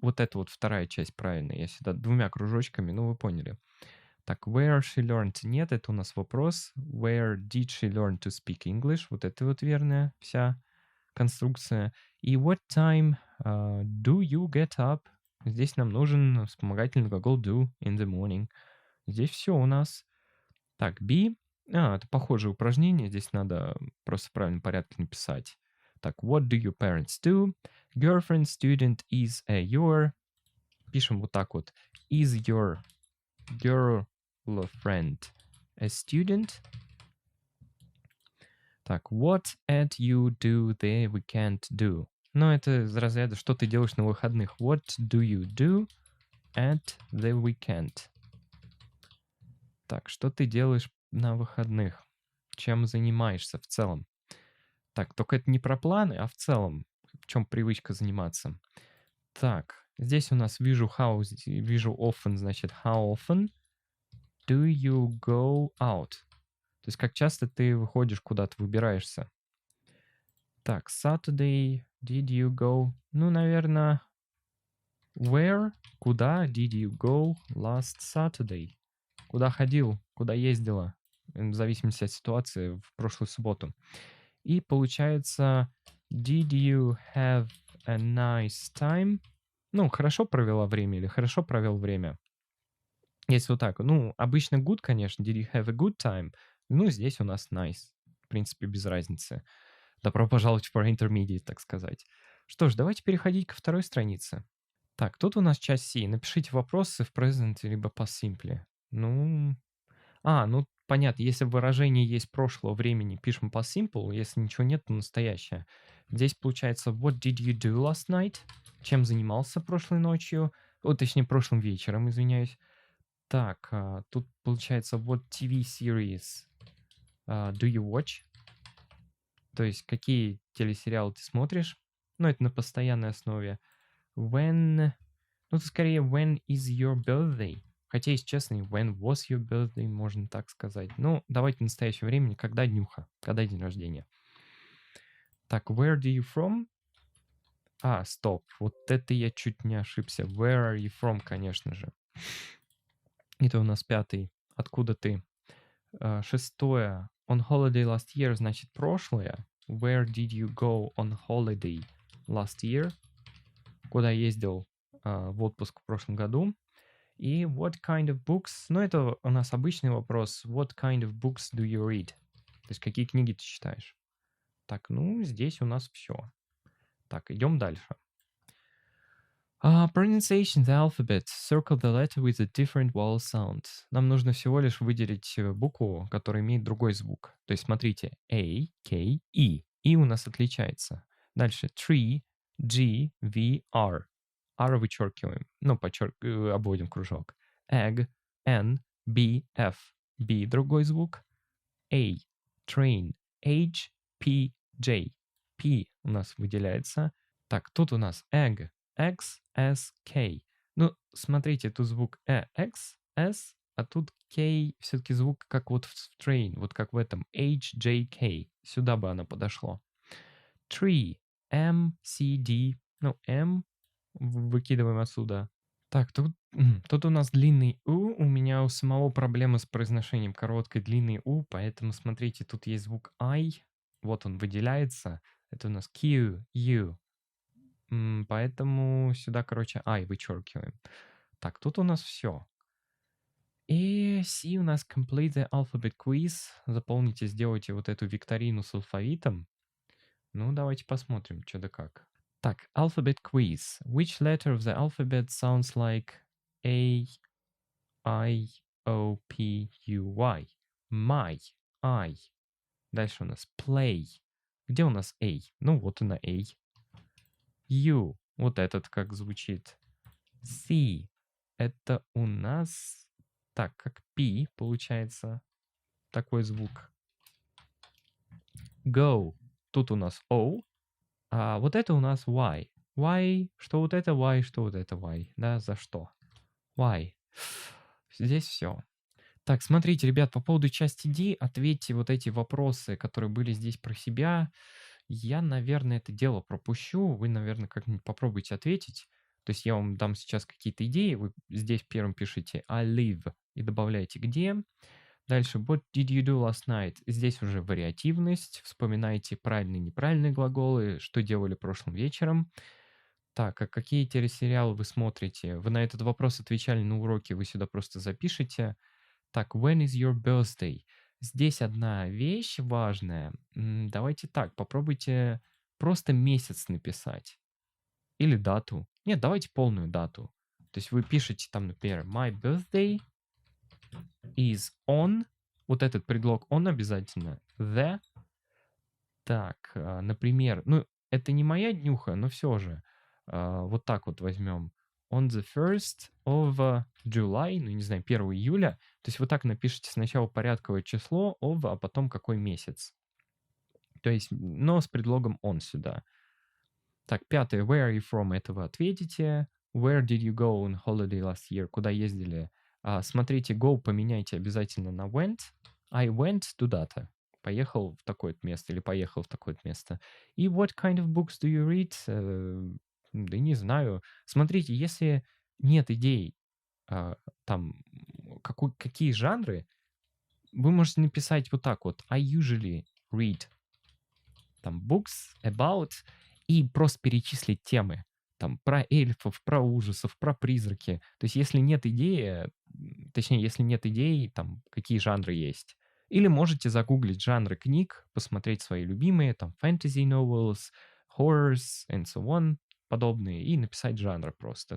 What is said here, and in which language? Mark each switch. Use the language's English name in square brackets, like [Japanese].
[Russian] Вот это вот вторая часть правильная. Я сюда 2 кружочками, ну вы поняли. [English] Так, where she learned? [Russian] Нет, это у нас вопрос. [English] Where did she learn to speak English? [Russian] Вот это вот верная вся конструкция. [English] И what time do you get up? [Russian] Здесь нам нужен вспомогательный глагол [English] do in the morning. [Russian] Здесь все у нас. Так, be. Это похожее упражнение. Здесь надо просто в правильном порядке написать. [English] Так, what do your parents do? Girlfriend, student, is a your. [Russian] Пишем вот так вот. [English] Is your girlfriend a student? Так, what at you do the weekend do? [Russian] Ну, это из разряда, что ты делаешь на выходных. [English] What do you do at the weekend? [Russian] Так, что ты делаешь на выходных? Чем занимаешься в целом? Так, только это не про планы, а в целом. В чем привычка заниматься? Так, здесь у нас вижу [English] often, значит how often do you go out? [Russian] То есть как часто ты выходишь куда-то, выбираешься. [English] Так, Saturday, did you go? [Russian] Ну, наверное, [English] where, куда did you go last Saturday? [Russian] Куда ходил, куда ездила, в зависимости от ситуации, в прошлую субботу. И получается, [English] did you have a nice time? [Russian] Ну, хорошо провела время или хорошо провел время. Если вот так, ну, обычно [English] good, конечно, did you have a good time? [Russian] Ну, здесь у нас nice. В принципе, без разницы. Добро пожаловать в Pro Intermediate, так сказать. Что ж, давайте переходить ко второй странице. Так, тут у нас часть C. Напишите вопросы в present либо past simple. Ну, понятно, если в выражении есть прошлого времени, пишем past simple, если ничего нет, то настоящее. Здесь получается [English] what did you do last night? [Russian] Чем занимался прошлой ночью? Точнее, прошлым вечером, извиняюсь. Так, тут получается [English] what TV series do you watch? [Russian] То есть какие телесериалы ты смотришь? Ну, это на постоянной основе. [English] When... [Russian] Ну, это скорее [English] when is your birthday? [Russian] Хотя, если честно, [English] when was your birthday, [Russian] можно так сказать. Ну, давайте в настоящее время, когда днюха, когда день рождения. [English] Так, where do you from? [Russian] Стоп, вот это я чуть не ошибся. [English] Where are you from, конечно же. [Russian] Это у нас 5. Откуда ты? 6. [English] On holiday last year, [Russian] значит, прошлое. [English] Where did you go on holiday last year? [Russian] Куда ездил в отпуск в прошлом году? [English] И what kind of books? [Russian] Ну, это у нас обычный вопрос. [English] What kind of books do you read? [Russian] То есть, какие книги ты читаешь? Так, ну, здесь у нас все. Так, идем дальше. [English] Pronunciation the alphabet. Circle the letter with a different vowel sound. [Russian] Нам нужно всего лишь выделить букву, которая имеет другой звук. То есть, смотрите, A, K, E. И у нас отличается. [English] Дальше tree, G, V, R. [Russian] R вычеркиваем. Ну, обводим кружок. Egg, N, B, F. B другой звук. A, train, H, P, J. P у нас выделяется. Так, тут у нас egg, X, S, K. Ну, смотрите, тут звук X, S, а тут K, все-таки звук как вот в train, вот как в этом H, J, K. Сюда бы оно подошло. Tree, M, C, D. Ну, M выкидываем отсюда. Так, тут у нас длинный у меня у самого проблемы с произношением короткой длинной у, поэтому смотрите, тут есть звук I, вот он выделяется, это у нас Q, U, поэтому сюда, короче, I вычеркиваем. Так, тут у нас все. И C у нас [English] complete the alphabet quiz. [Russian] Заполните, сделайте вот эту викторину с алфавитом. Ну, давайте посмотрим, что да как. [English] Так, alphabet quiz. Which letter of the alphabet sounds like A, I, O, P, U, Y? My, I. [Russian] Дальше у нас play. Где у нас A? Ну, вот она A. U. Вот этот как звучит. C. Это у нас... Так, как P получается. Такой звук. Go. Тут у нас O. А вот это у нас Y. Y. Что вот это Y, что вот это Y. Да, за что? Y. Здесь все. Так, смотрите, ребят, по поводу части D, ответьте вот эти вопросы, которые были здесь про себя. Я, наверное, это дело пропущу. Вы, наверное, как-нибудь попробуйте ответить. То есть я вам дам сейчас какие-то идеи. Вы здесь первым пишите I live и добавляете где. [English] Дальше what did you do last night? [Russian] Здесь уже вариативность. Вспоминайте правильные и неправильные глаголы, что делали прошлым вечером. Так, а какие телесериалы вы смотрите? Вы на этот вопрос отвечали на уроке, вы сюда просто запишите. [English] Так, when is your birthday? [Russian] Здесь одна вещь важная. Давайте так, попробуйте просто месяц написать. Или дату. Нет, давайте полную дату. То есть вы пишете там, например, [English] my birthday is on. [Russian] Вот этот предлог on обязательно. [English] The. [Russian] Так, например, ну, это не моя днюха, но все же. Вот так вот возьмем. [English] On the 1st of July, [Russian] ну, не знаю, 1 июля. То есть вы так напишите сначала порядковое число of, а потом какой месяц. То есть, но с предлогом on сюда. Так, пятое. [English] Where are you from? [Russian] Это вы ответите. [English] Where did you go on holiday last year? [Russian] Куда ездили? Смотрите, go поменяйте обязательно на went. [English] I went туда-то. [Russian] Поехал в такое-то место или поехал в такое-то место. [English] И what kind of books do you read? [Russian] Да не знаю. Смотрите, если нет идей, там, какие жанры, вы можете написать вот так вот. [English] I usually read [Russian] там [English] books about [Russian] и просто перечислить темы. Там про эльфов, про ужасов, про призраки. То есть если нет идеи, точнее, если нет идей, там, какие жанры есть. Или можете загуглить жанры книг, посмотреть свои любимые, там, [English] fantasy novels, horrors, and so on, [Russian] подобные, и написать жанры просто.